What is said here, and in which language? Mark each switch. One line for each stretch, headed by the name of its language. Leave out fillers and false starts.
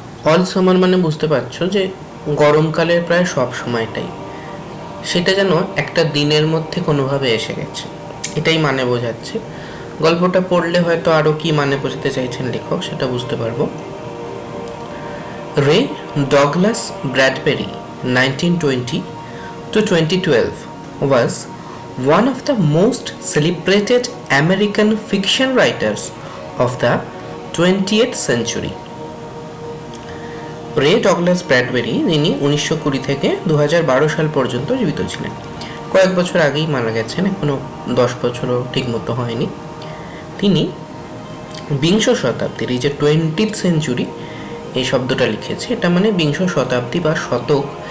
Bangla: All summer মানে বুঝতে পারছো যে গরমকালের প্রায় সব সময়টাই, সেটা যেন একটা দিনের মধ্যে কোনোভাবে এসে গেছে, এটাই মানে বোঝাচ্ছে। গল্পটা পড়লে হয়তো আরও কি মানে বোঝাতে চাইছেন লেখক সেটা বুঝতে পারবো।
English: Ray Douglas Bradbury 1920 to 2012 was one of the most celebrated American fiction writers of the 20th century.
Bangla: রে ডগলাস ব্র্যাডবেরি, যিনি 1920 থেকে 2012 সাল পর্যন্ত জীবিত ছিলেন, কয়েক বছর আগেই মারা গেছেন, এখনও 10 বছরও ঠিকমতো হয়নি। তিনি বিংশ শতাব্দীর, এই যে 20th সেঞ্চুরি এই শব্দটা লিখেছে, এটা মানে বিংশ শতাব্দী বা শতক।